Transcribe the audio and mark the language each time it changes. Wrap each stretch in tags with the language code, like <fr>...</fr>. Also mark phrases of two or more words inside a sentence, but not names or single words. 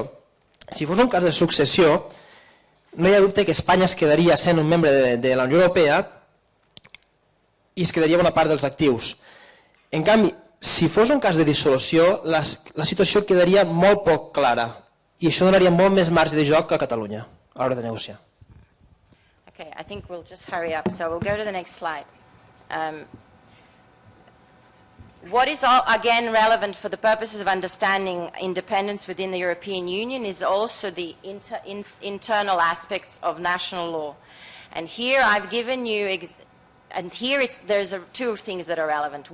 <ca>Si fos un cas de successió, no hi ha dubte que Espanya es quedaria sent un membre de la Unió Europea i es quedaria bona part dels actius. En canvi, si fos un cas de dissolució, la situació quedaria molt poc clara i això donaria molt més marge de joc a Catalunya a l'hora de negociar.</ca> <en>Okay, I think we'll just hurry up, so we'll go to the next slide. What is, again, relevant for the purposes of understanding independence within the European Union is also the internal aspects of national law. And here I've given you, there's two things that are relevant.</en>